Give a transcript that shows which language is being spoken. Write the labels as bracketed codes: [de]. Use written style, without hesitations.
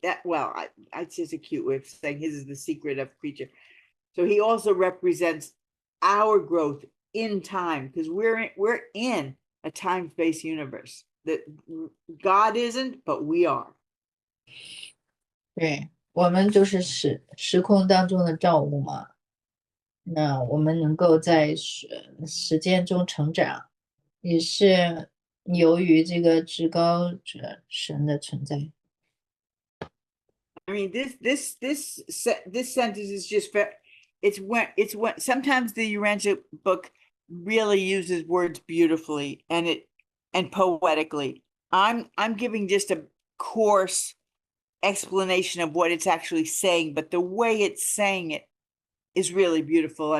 [en] It's just a cute way of saying his is the secret of creature. So he also represents our growth in time, because we're in a time-space universe that God isn't, but we are. [zh] 对，我们就是时空当中的造物嘛。那我们能够在时间中成长，也是由于这个至高者神的存在。 [en] I mean, this sentence is just it's when sometimes the Urantia book really uses words beautifully and poetically. I'm giving just a coarse explanation of what it's actually saying, but the way it's saying it is really beautiful.